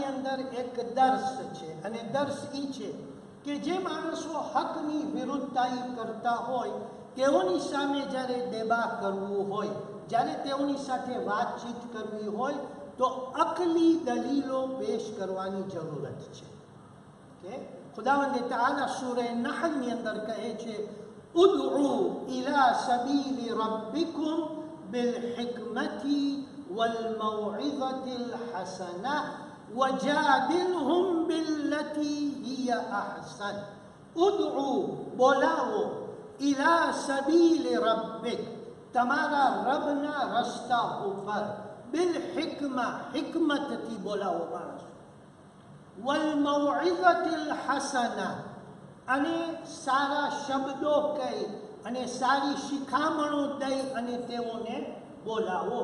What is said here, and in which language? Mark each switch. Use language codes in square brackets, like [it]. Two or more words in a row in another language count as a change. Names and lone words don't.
[gu] અંદર એક દર્શ છે, અને દર્શ એ છે કે જે માણસો હકની વિરુદ્ધતાઈ કરતા હોય તેઓની સામે જ્યારે દેબા કરવું હોય, જ્યારે તેઓની સાથે વાતચીત કરવી હોય તો અકલી દલીલો પેશ કરવાની જરૂરત છે. કે ખુદાવંદ તઆલા સૂરે નહલની અંદર કહે છે, [ar] ادعُ إلى سبيل ربكم بالحكمة والموعظة الحسنة وجادلهم بالتي هي أحسن. [gu] ادعو બોલાવો [ar] إلى سبيل ربك [gu] તમારા રબના રસ્તા ઉપર, બિલહિકમા હિકમતથી બોલાવો માણસ, [ar] والموعظة الحسنة [gu] અને સારા શબ્દો કહી અને સારી શિખામણો દઈ અને તેઓને બોલાવો.